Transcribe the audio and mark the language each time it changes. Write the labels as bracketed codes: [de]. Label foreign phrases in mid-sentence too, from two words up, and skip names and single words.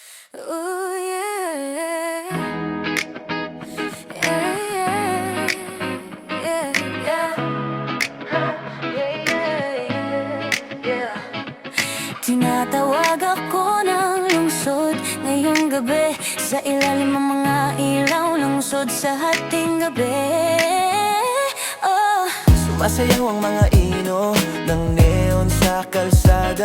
[en] Ooh, yeah. Yeah, yeah. Yeah, yeah. Yeah, yeah, yeah. [tl] Tinatawag ako ng lungsod ngayong gabi, sa ilalim ng mga ilaw, lungsod sa hating gabi. Oh, Sumasayaw ang mga ino ng neon sa kalsada.